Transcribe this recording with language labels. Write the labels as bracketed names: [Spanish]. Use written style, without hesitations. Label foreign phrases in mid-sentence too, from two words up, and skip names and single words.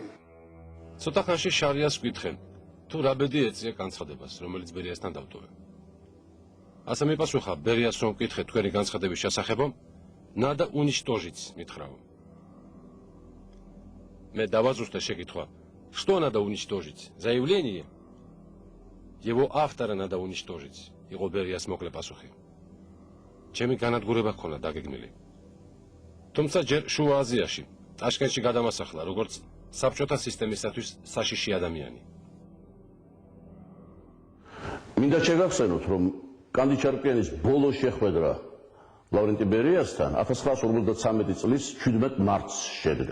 [Georgian] ცოტა ხანში შარიას გკითხენ, თუ რა ბედი ეწია განცხადებას, რომელიც ბერიასთან დავტოვე. ასე მიპასუხა, ბერიას რომ ვკითხე თქვენი განცხადების შესახებ, [Russian] надо уничтожить [Georgian] მითხრაო. მე დავაზუსტე შეკითხვა, [Russian] что надо уничтожить? Заявление? Его автора надо уничтожить. [Georgian] იყო ბერიას მოკლე პასუხი. ჩემი განადგურება ჰქონდა დაგეგმილი. თუმცა ჯერ შუა აზიაში, ტაშკენტში გადამასახლა, როგორც საბჭოთა სისტემისათვის საშიში ადამიანი. მინდა შეგახსენოთ, რომ კანდი ჩარკვიანის ბოლო შეხვედრა ლავრენტი ბერიასთან 1953 წლის 17 მარტს შედგა.